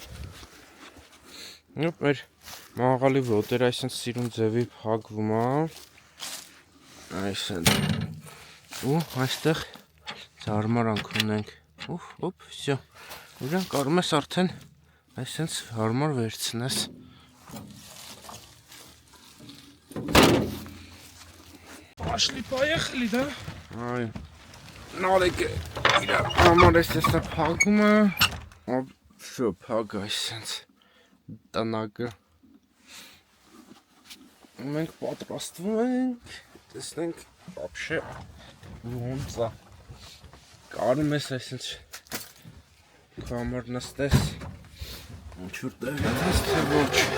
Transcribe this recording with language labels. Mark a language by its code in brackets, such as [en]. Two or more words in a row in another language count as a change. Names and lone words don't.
[hy] մեր մաղալի ոտերը այսինքն սիրուն ձևի փակվում է։ Այսինքն ու այստեղ հարմարանք ունենք։ Ոպ, всё։ Ուրան կարող ես արդեն այսինքն հարմար վերցնես։ [ru] Пошли, поехали, да? [hy] Այո։ Նարեկը իր համար էսա փակում է։ Всё, փակ այսինքն տնակը։ Մենք պատրաստվում ենք, տեսնենք вообще ոնց է։ Կարում ես այսինքն քո համար նստես։ Ինչ-որ տեղից թե ոչ։